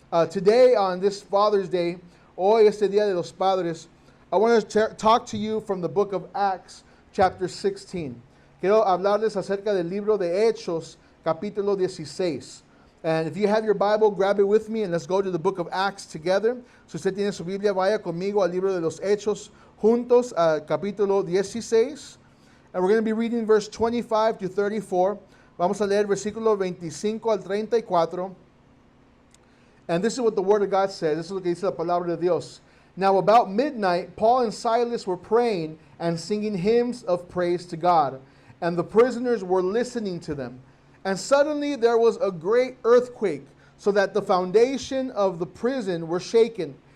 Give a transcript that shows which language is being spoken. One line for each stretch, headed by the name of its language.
English: Today on this Father's Day,
Spanish: hoy este Día de los Padres,
English: I want to talk to you from the book of Acts, chapter 16.
Spanish: Quiero hablarles acerca del libro de Hechos, capítulo 16.
English: And if you have your Bible, grab it with me and let's go to the book of Acts together.
Spanish: Si usted tiene su Biblia, vaya conmigo al libro de los Hechos juntos, capítulo 16.
English: And we're going to be reading verse 25 to 34.
Spanish: Vamos a leer versículo 25 al 34.
English: And this is what the Word of God says. This is
Spanish: lo que dice la palabra de Dios.
English: Now about midnight, Paul and Silas were praying and singing hymns of praise to God. And the prisoners were listening to them. And suddenly there was a great earthquake, so that the foundation of the prison were shaken.